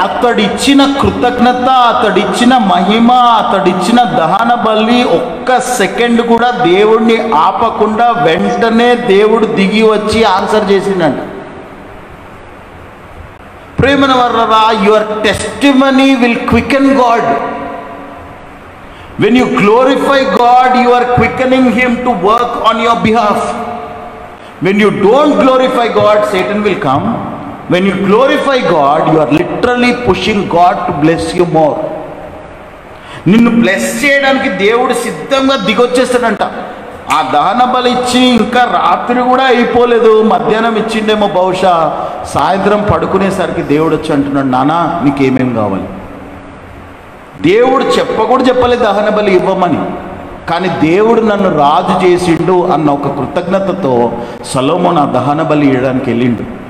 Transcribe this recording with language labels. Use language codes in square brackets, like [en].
[te] అతడిచ్చిన కృతజ్ఞత, అతడిచ్చిన మహిమ, అతడిచ్చిన దహన బలి ఒక్క సెకండ్ కూడా దేవుణ్ణి ఆపకుండా వెంటనే దేవుడు దిగి వచ్చి ఆన్సర్ చేసిండంట. [en] ప్రేమన వర్రరా, your testimony will quicken God. When you glorify God, you are quickening Him to work on your behalf. When you don't glorify God, Satan will come. When you glorify God, you are literally pushing God to bless you more. [te] నిన్ను bless చేయడానికి దేవుడు సిద్ధంగా దిగొచ్చేస్తాడంట. ఆ దహన బలి ఇచ్చి ఇంకా రాత్రి కూడా అయిపోలేదు, మధ్యాహ్నం ఇచ్చిండేమో బహుశా. సాయంత్రం పడుకునేసరికి దేవుడు వచ్చి అంటున్నాడు, నానా నీకేమేం కావాలి. దేవుడు చెప్పలేదు దహన బలి ఇవ్వమని, కానీ దేవుడు నన్ను రాజు చేసిండు అన్న ఒక కృతజ్ఞతతో సొలొమోను ఆ దహన బలి ఇవ్వడానికి వెళ్ళిండు.